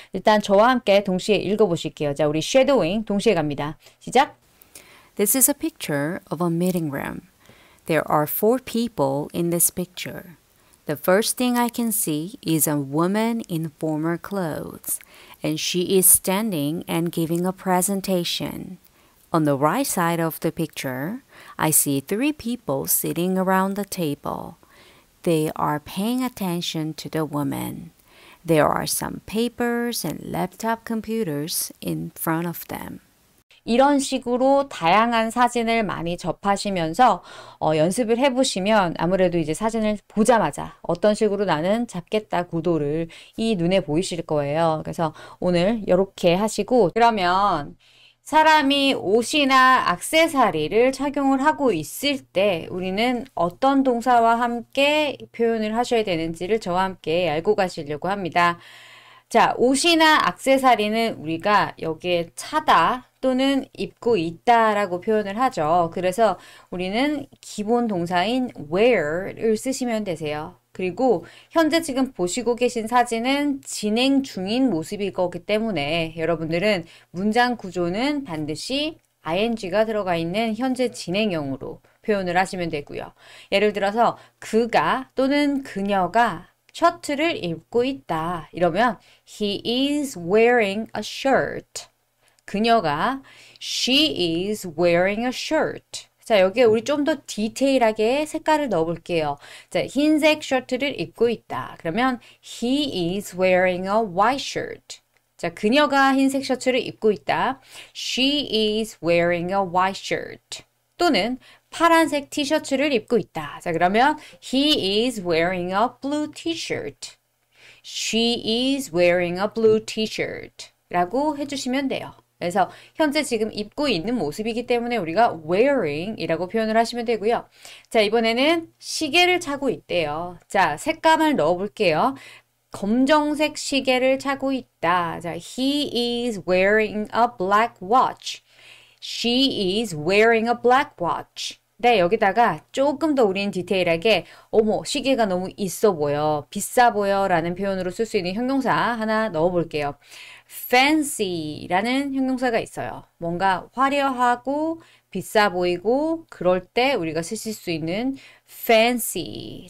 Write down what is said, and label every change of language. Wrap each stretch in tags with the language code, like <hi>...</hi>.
<ko>일단 저와 함께 동시에 읽어보실게요. 자, 우리 shadowing 동시에 갑니다. 시작!</ko> <en>This is a picture of a meeting room. There are four people in this picture. The first thing I can see is a woman in formal clothes, and she is standing and giving a presentation. On the right side of the picture, I see three people sitting around the table. They are paying attention to the woman. There are some papers and laptop computers in front of them.</en> <ko>이런 식으로 다양한 사진을 많이 접하시면서 연습을 해보시면 아무래도 이제 사진을 보자마자 어떤 식으로 나는 잡겠다 구도를 이 눈에 보이실 거예요. 그래서 오늘 이렇게 하시고 그러면 사람이 옷이나 액세서리를 착용을 하고 있을 때 우리는 어떤 동사와 함께 표현을 하셔야 되는지를 저와 함께 알고 가시려고 합니다. 자, 옷이나 액세서리는 우리가 여기에 차다 또는 입고 있다라고 표현을 하죠. 그래서 우리는 기본 동사인 wear를 쓰시면 되세요. 그리고 현재 지금 보시고 계신 사진은 진행 중인 모습일 거기 때문에 여러분들은 문장 구조는 반드시 ing가 들어가 있는 현재 진행형으로 표현을 하시면 되고요. 예를 들어서 그가 또는 그녀가 셔츠를 입고 있다. 이러면</ko> <en>he is wearing a shirt.</en> <ko>그녀가</ko> <en>she is wearing a shirt.</en> <ko>자, 여기에 우리 좀 더 디테일하게 색깔을 넣어 볼게요. 자, 흰색 셔츠를 입고 있다. 그러면</ko> <en>he is wearing a white shirt.</en> <ko>자, 그녀가 흰색 셔츠를 입고 있다.</ko> <en>She is wearing a white shirt.</en> <ko>또는 파란색 티셔츠를 입고 있다. 자, 그러면</ko> <en>he is wearing a blue t-shirt. She is wearing a blue t-shirt.</en> <ko>라고 해주시면 돼요. 그래서 현재 지금 입고 있는 모습이기 때문에 우리가 wearing 이라고 표현을 하시면 되고요. 자, 이번에는 시계를 차고 있대요. 자, 색감을 넣어 볼게요. 검정색 시계를 차고 있다. 자,</ko> <en>he is wearing a black watch. She is wearing a black watch.</en> <ko>네, 여기다가 조금 더 우린 디테일하게 어머, 시계가 너무 있어 보여, 비싸 보여 라는 표현으로 쓸 수 있는 형용사 하나 넣어 볼게요. fancy라는 형용사가 있어요. 뭔가 화려하고 비싸 보이고 그럴 때 우리가 쓰실 수 있는 fancy.</ko>